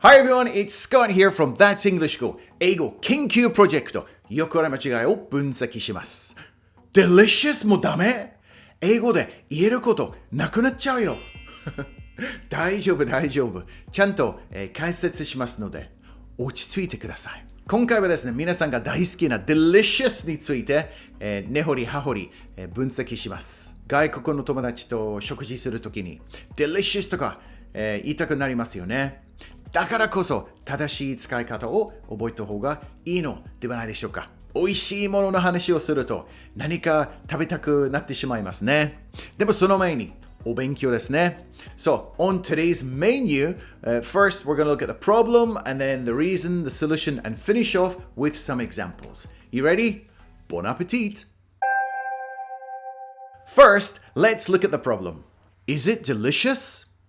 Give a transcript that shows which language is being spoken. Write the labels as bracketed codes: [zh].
[en] Hi everyone, it's Scott here from That's English Go 英語研究プロジェクト。 [ja] よくある間違いを分析します。Delicious もダメ？英語で言えることなくなっちゃうよ。大丈夫。ちゃんと、解説しますので落ち着いてください。今回はですね、皆さんが大好きな Delicious について、根掘り葉掘り、分析します。外国の友達と食事するときに Delicious とか、言いたくなりますよね。だからこそ正しい使い方を覚えた方がいいのではないでしょうか。美味しいものの話をすると何か食べたくなってしまいますね。でもその前にお勉強ですね。 [en] So, on today's menu, first we're going to look at the problem and then the reason, the solution, and finish off with some examples. You ready? Bon appetit! First, let's look at the problem. Is it delicious?